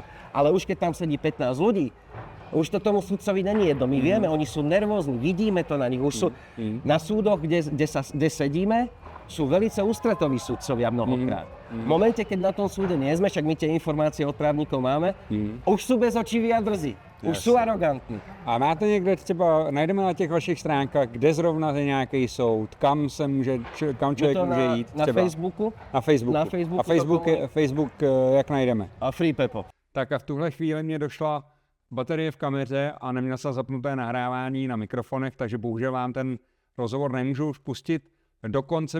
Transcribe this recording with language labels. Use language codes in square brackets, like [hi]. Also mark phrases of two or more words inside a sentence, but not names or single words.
[sk] Ale už keď tam sedí 15 ľudí, už to tomu sudcovi není jedno. My vieme, oni sú nervózni, vidíme to na nich. Už sú na súdoch, kde sedíme, sú velice ústretoví sudcovia mnohokrát. V momente, keď na tom súde nie sme, však my tie informácie od právnikov máme, už sú bez očiví a drzí. Už sú arogantní. [cs] A máte někde třeba, najdeme na těch vašich stránkách, kde zrovna je nějaký soud, kam člověk může jít? [sk] Na Facebooku. [cs] Na Facebooku. A Facebook jak najdeme? [sk] A FreePepo. [cs] Tak a v tuhle chvíli mě došla baterie v kameře a neměl jsem zapnuté nahrávání na mikrofonech, takže bohužel vám ten rozhovor nemůžu už pustit do konce.